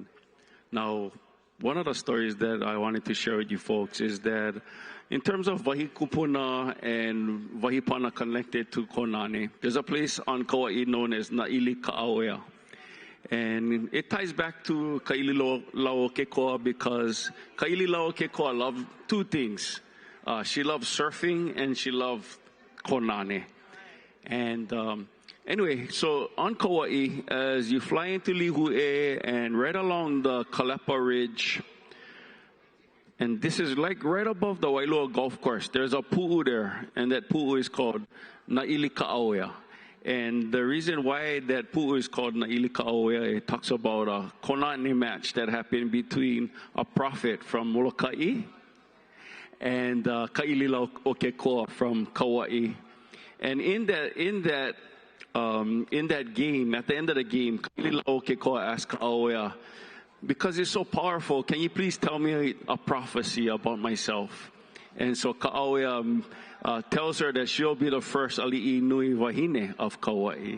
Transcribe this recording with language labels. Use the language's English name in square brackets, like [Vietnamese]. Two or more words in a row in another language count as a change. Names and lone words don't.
[English] Now, one of the stories that I wanted to share with you folks is that in terms of [Hawaiian] wahi kupuna [English] and [Hawaiian] wahi pana [English] connected to Kōnane, there's a place on Kauaʻi known as Na'ili Ka'awea. And it ties back to Kaʻililao Kekoa because Kaʻililao Kekoa loved two things. She loved surfing and she loved Kōnane. And anyway, so on Kauaʻi, as you fly into Lihue and right along the Kalepa Ridge, and this is like right above the Wailua Golf Course, there's a pu'u there, and that pu'u is called Na'ili Ka'awea. And the reason why that pu'u is called Na'ili Ka'awea, it talks about a Kōnane match that happened between a prophet from Molokaʻi and Kaʻililao Kekoa from Kauaʻi. And in that game, at the end of the game, Kaʻililao Kekoa asked Ka'awea, because it's so powerful, can you please tell me a prophecy about myself? And so Ka'awea tells her that she'll be the first [Hawaiian] ali'i nui wahine [English] of Kauaʻi.